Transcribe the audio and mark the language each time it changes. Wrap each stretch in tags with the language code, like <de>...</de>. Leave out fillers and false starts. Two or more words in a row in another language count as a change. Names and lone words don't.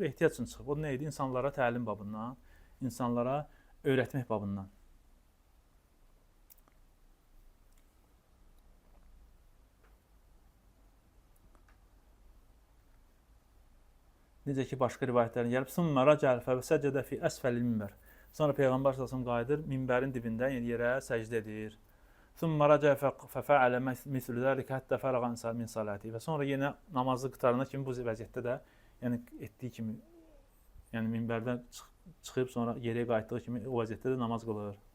<az>Ehtiyac üçün çıxıb. O nə idi? İnsanlara təlim babından, insanlara öyrətmək babından. Necə ki, başqa rivayətlərin gəlib,</az> <ar>"ثم رجع فسجد في أسفل المنبر."</ar> <az>Sonra Peyğəmbər</az> <ar>صلى الله عليه وسلم</ar> <az>qayıdır, minbərin dibində, yəni yerə səcdə edir.</az> <ar>ثم رجع ف فعل مثل ذلك حتى فرغ من صلاته.</ar> <az>Və sonra yenə namazı qurtarana kimi bu vəziyyətdə də, yəni etdiyi kimi, yəni minbərdən çıxıb sonra geriyə qayıtdığı kimi o vəziyyətdə də namaz qılır.</az>